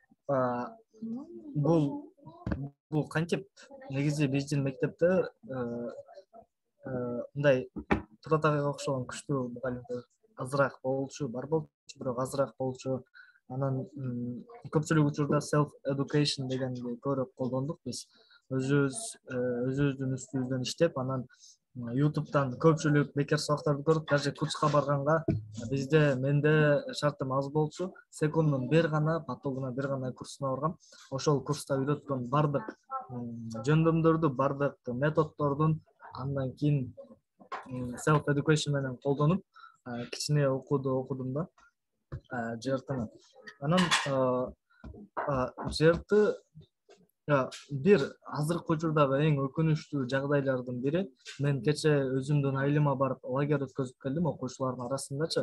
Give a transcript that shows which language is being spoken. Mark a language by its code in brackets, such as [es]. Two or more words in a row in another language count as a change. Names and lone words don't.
[ky] Бул кантип негизи биздин мектепте мындай Туратагайга окшогон күчтүү мугалимдер азыраак болчу, бар болчу, бирок азыраак болчу. Анан көпчүлүк учурда [en] self education [ky] дегенди көрөп колдондук биз. Өзүбүздүн үстүбүздөн иштеп, анан YouTube'дан көпчүлүк бекер сабактарды көрүп, даже курска барганга менде шартым аз болчу. Секундун бир гана потогуна, бир гана курсуна баргам. Ошол курста үйрөткөн бардык жөндөмдөрдү, бардык методдордун андан кийин [en] self education [ky] менен колдонуп, кичине окудум да жртны. Анан жрты бир азыркы учурдагы эң өкүнүчтүү жагдайлардын бири, мен кече өзүмдүн айылыма барып лагерь өткөзүп келдим окуучулардын арасындачы.